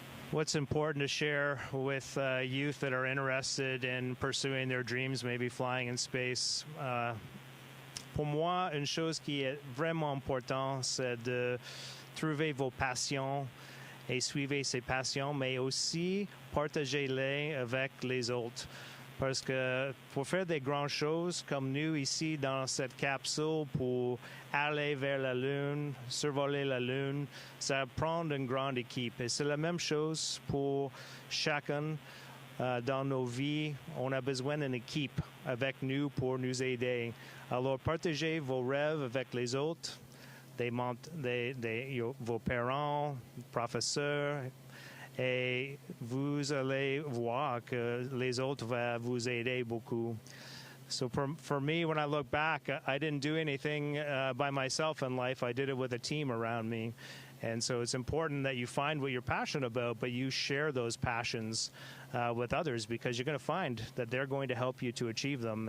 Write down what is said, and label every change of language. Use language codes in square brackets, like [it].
[en] What's important to share with youth that are interested in pursuing their dreams, maybe flying in space? [fr] Pour moi, une chose qui est vraiment importante, c'est de trouver vos passions et suivre ces passions, mais aussi partagez-les avec les autres. Parce que pour faire des grandes choses comme nous ici dans cette capsule, pour aller vers la Lune, survoler la Lune, ça prend une grande équipe. Et c'est la même chose pour chacun dans nos vies. On a besoin d'une équipe avec nous pour nous aider. Alors partagez vos rêves avec les autres, vos parents, professeurs, et vous allez voir que les autres vont vous aider beaucoup. [en] So for me, when I look back, I didn't do anything by myself in life. I did it with a team around me. And so it's important that you find what you're passionate about, but you share those passions with others, because you're going to find that they're going to help you to achieve them.